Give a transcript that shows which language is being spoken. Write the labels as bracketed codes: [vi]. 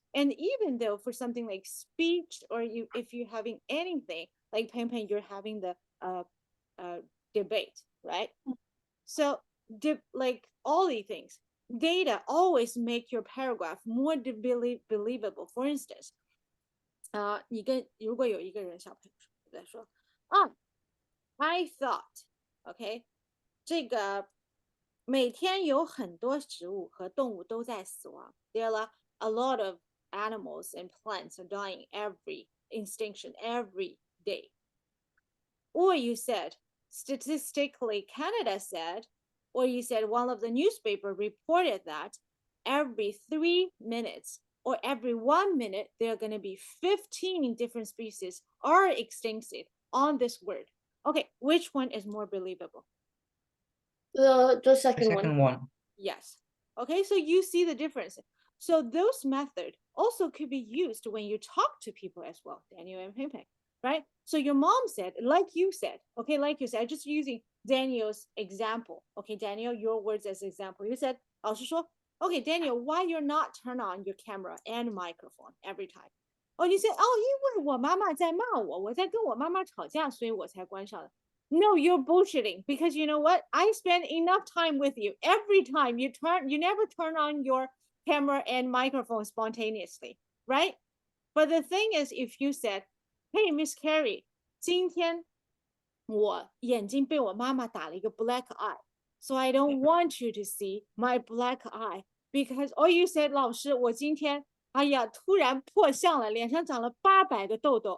[en] And even though for something like speech or if you're having anything like Peng Peng, you're having the debate, right? So like all these things, data always make your paragraph more believable. For instance, [zh] 你跟如果有一个人小朋友在说 [en] I thought, OK， [zh] 这个每天有很多植物和动物都在死亡。 [en] There are a lot of animals and plants are dying every extinction every day. Or you said, statistically, Canada said, or you said one of the newspaper reported that every 3 minutes or every 1 minute, there are going to be 15 different species are extincted on this word. Okay, which one is more believable? the second one. Yes. Okay, so you see the difference. So those methods also could be used when you talk to people as well, Daniel and Peng Peng, right? So your mom said, like you said, okay, like you said, just using Daniel's example. Okay, Daniel, your words as example. You said, [zh] 老师说, [en] okay, Daniel, why you're not turn on your camera and microphone every time? Oh, you said, [zh] 因为我妈妈在骂我，我在跟我妈妈吵架，所以我才关上的。 [en] No, you're bullshitting because you know what? I spend enough time with you. Every time you never turn on your camera and microphone spontaneously, right? But the thing is, if you said, hey, Miss Carrie, [zh] 今天我眼睛被我妈妈打了一个 [en] black eye, so I don't want you to see my black eye because, or you said, [zh] 老师，我今天哎呀，突然破相了，脸上长了800个痘痘.